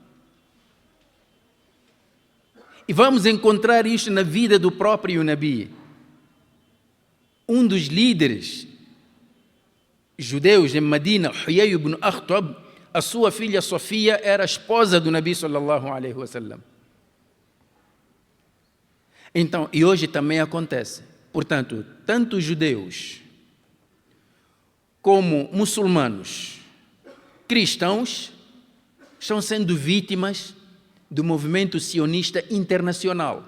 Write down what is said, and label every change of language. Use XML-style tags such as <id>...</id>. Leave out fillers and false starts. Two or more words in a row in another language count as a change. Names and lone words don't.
<pt>E vamos encontrar isto na vida do próprio Nabi. Um dos líderes judeus em Medina, Huyay ibn Akhtab, a sua filha Sofia era a esposa do Nabi</pt> <ar>صلى الله عليه وسلم.</ar> <pt>Então, e hoje também acontece. Portanto, tanto judeus como muçulmanos, cristãos, estão sendo vítimas do movimento sionista internacional.</pt>